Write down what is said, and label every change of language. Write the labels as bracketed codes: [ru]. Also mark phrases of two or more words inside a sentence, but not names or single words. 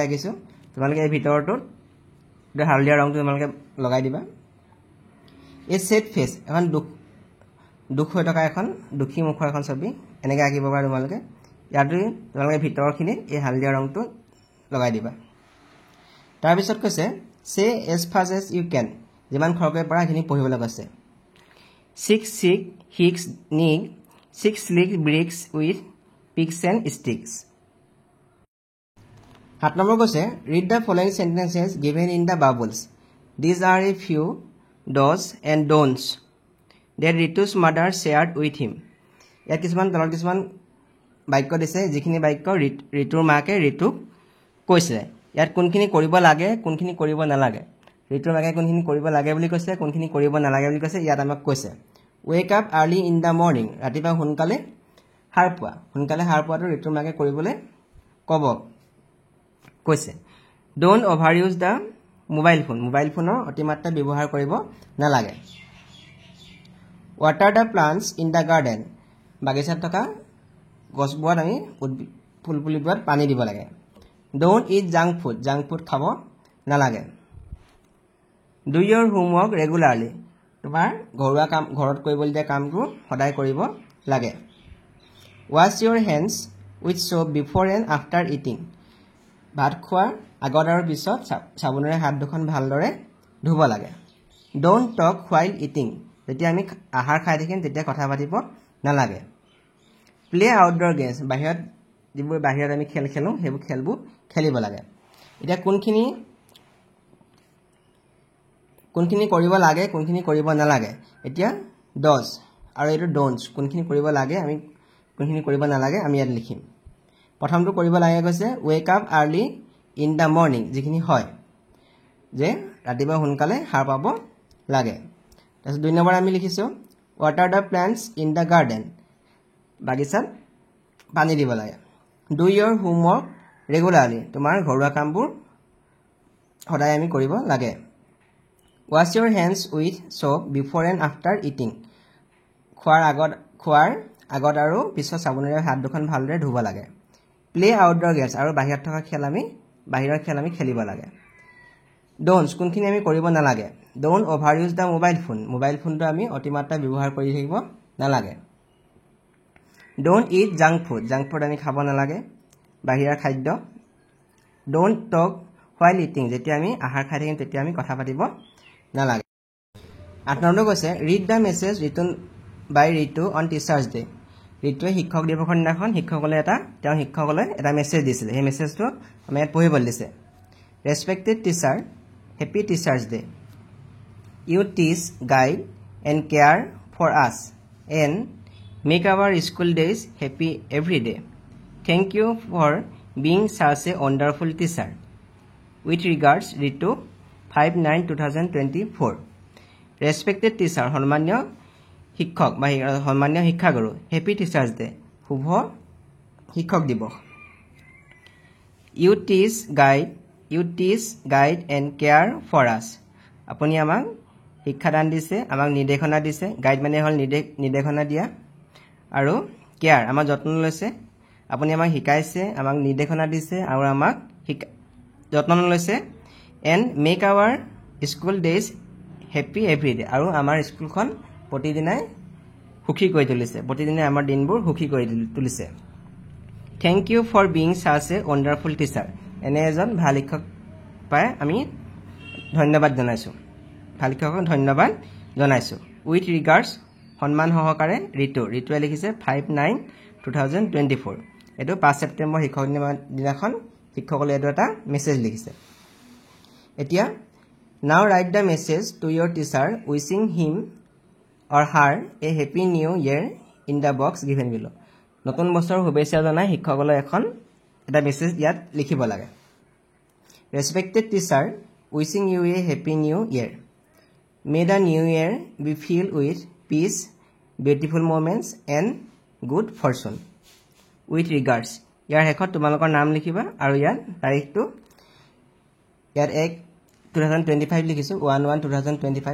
[as] আঁকিছোঁ তোমালোকে এই ভিতৰটোত হালধীয়া ৰংটো তোমালোকে লগাই দিবা [en] a sad face [as] এখন দুখ হৈ থকা এখন দুখী মুখৰ এখন ছবি এনেকৈ আঁকিব পাৰা তোমালোকে ইয়াতো তোমালোকে ভিতৰখিনিত এই হালধীয়া ৰংটো লগাই দিবা তাৰপিছত কৈছে [en] say as fast as you can [as] যিমান খৰকৈ পৰা সেইখিনি পঢ়িবলৈ কৈছে [en] 6 hicks nig 6 slick bricks with picks and sticks 7 [as] নম্বৰ কৈছে [en] read the following sentences given in the bubbles these are a few dos and don'ts that Ritu's mother shared with him [as] ইয়াত কিছুমান তলত কিছুমান বাক্য দিছে যিখিনি বাক্য ঋতুৰ মাকে ঋতুক কৈছে ইয়াত কোনখিনি কৰিব লাগে কোনখিনি কৰিব নালাগে ঋতুৰ মাকে কোনখিনি কৰিব লাগে বুলি কৈছে কোনখিনি কৰিব নালাগে বুলি কৈছে ইয়াত আমাক কৈছে [en] wake up early in the morning [as] ৰাতিপুৱা সোনকালে সাৰ পোৱাটো ঋতুৰ মাকে কৰিবলৈ ক'ব কৈছে [en] don't overuse the mobile phone [as] অতিমাত্ৰা ব্যৱহাৰ কৰিব নালাগে [en] water the plants in the garden [as] বাগিচাত থকা গছবোৰত আমি ফুলপুলিবোৰত পানী দিব লাগে [en] don't eat junk food [as] খাব নালাগে [en] do your homework regularly [as] তোমাৰ ঘৰুৱা কাম ঘৰত কৰিবলৈ দিয়া কামটো সদায় কৰিব লাগে [en] wash your hands with soap before and after eating [as] ভাত খোৱাৰ আগত আৰু পিছত চাবোনেৰে হাত দুখন ভালদৰে ধুব লাগে [en] don't talk while eating [as] যেতিয়া আমি আহাৰ খাই থাকিম তেতিয়া কথা পাতিব নালাগে [en] play outdoor games [as] যিবোৰ বাহিৰত আমি খেল খেলোঁ সেইবোৰ খেলবোৰ খেলিব লাগে এতিয়া কোনখিনি কৰিব লাগে কোনখিনি কৰিব নালাগে এতিয়া ডজ আৰু এইটো ডোন্টছ কোনখিনি কৰিব লাগে আমি কোনখিনি কৰিব নালাগে আমি ইয়াত লিখিম প্ৰথমটো কৰিব লাগে কৈছে [en] wake up early in the morning [as] যিখিনি হয় যে ৰাতিপুৱা সোনকালে সাৰ পাব লাগে তাৰপিছত 2 নম্বৰ আমি লিখিছোঁ [en] water the plants in the garden [as] বাগিচাত পানী দিব লাগে [en] do your homework regularly [as] তোমাৰ ঘৰুৱা কামবোৰ সদায় আমি কৰিব লাগে [en] wash your hands with soap before and after eating [as] খোৱাৰ আগত আৰু পিছত চাবোনেৰে হাত দুখন ভালদৰে ধুব লাগে [en] play outdoor games [as] আৰু বাহিৰত থকা বাহিৰৰ খেল আমি খেলিব লাগে don'ts কোনখিনি আমি কৰিব নালাগে [en] don't overuse the mobile phone [as] আমি অতিমাত্ৰা ব্যৱহাৰ কৰি থাকিব নালাগে [en] don't eat junk food [as] আমি খাব নালাগে বাহিৰৰ খাদ্য [en] don't talk while eating [as] যেতিয়া আমি আহাৰ খাই থাকিম তেতিয়া আমি কথা পাতিব নালাগে 8 নম্বৰ কৈছে [en] read the message written by Ritu on Teachers Day [as] ঋতুৱে শিক্ষক দিৱসৰ দিনাখন শিক্ষকসকলে এটা মেছেজ দিছিল সেই মেছেজটো আমি ইয়াত পঢ়িবলৈ দিছে [en] respected teacher happy Teachers Day you teach guide and care for us and make our school days happy every day thank you for being such a wonderful teacher with regards Ritu 5/9/2024 respected teacher [as] সন্মানীয় শিক্ষক বা সন্মানীয় শিক্ষাগুৰু [en] happy teachers day [as] শুভ শিক্ষক দিৱস [en] you teach guide and care for us [as] আপুনি আমাক শিক্ষাদান দিছে আমাক নিৰ্দেশনা দিছে গাইড মানে হ'ল নিৰ্দেশনা দিয়া আৰু কেয়াৰ আমাৰ যত্ন লৈছে আপুনি আমাক শিকাইছে আমাক নিৰ্দেশনা দিছে আৰু আমাক যত্ন লৈছে [en] and make our school days happy every day [as] আৰু আমাৰ স্কুলখন প্ৰতিদিনাই সুখী কৰি তুলিছে প্ৰতিদিনে আমাৰ দিনবোৰ সুখী কৰি তুলিছে [en] thank you for being such a wonderful teacher [as] এনে এজন ভাল শিক্ষক পাই আমি ধন্যবাদ জনাইছো ভাল শিক্ষকক ধন্যবাদ জনাইছো [en] with regards [as] সন্মান সহকাৰে ঋতুৱে লিখিছে 5/9/2024 এটো 5 ছেপ্টেম্বৰ শিক্ষক দিনাখন শিক্ষকসকলে এটা মেছেজ লিখিছে এতিয়া [en] now write the message to your teacher wishing him or her a happy new year in the box given below [as] নতুন বছৰৰ শুভেচ্ছা জনাই শিক্ষকসকলে এটা মেছেজ ইয়াত লিখিব লাগে [en] respected teacher wishing you a happy new year may the new year be filled with peace beautiful moments and good fortune with regards [as] ইয়াৰ শেষত তোমালোকৰ নাম লিখিবা আৰু ইয়াৰ তাৰিখটো ইয়াৰ 1 2025 লিখিছোঁ [en] 1/1/2025